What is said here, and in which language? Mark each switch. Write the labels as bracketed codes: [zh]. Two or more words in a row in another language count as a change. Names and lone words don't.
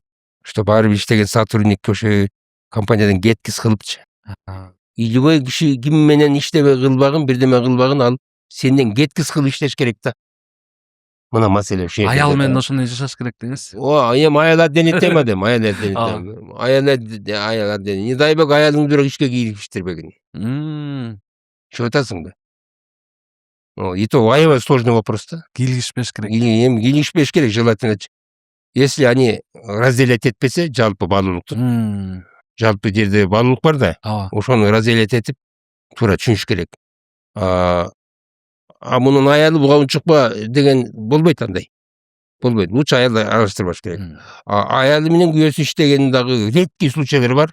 [ky] Чтобы ар бир иштеген сотрудник ошо компаниядан кеткис кылыпчы. Любой киши ким менен иштебей кылбагын, бирдеме кылбагын ал сенден кеткис кылып иштеш керек да. Мына маселе ошо. Аял менен ошондой жашаш керек деңиз. Эми аял отдельный тема дейм, аял отдельный тема. Аял отдельный. [ru] Не дай бог [ky] аялың бирок ишке кириштербегин. Чыгып атасың да. [ru] И то [ky] аябай [ru] сложный вопрос да. [ky] Кийлигишпеш керек. Эми кийлигишпеш керек, [ru] желательно. Если они разделять [ky] этпесе, жалпы баалуулукту. Жалпы жерде баалуулук бар да. Ошону разделять этип, туура түшүнүш керек. Мунун аялы буга унчукпа деген болбойт андай. Болбойт. Лучше аялды аралаштырбаш керек. Аялы менен күйөөсү иштеген дагы [ru] редкий случайлар [ky] бар.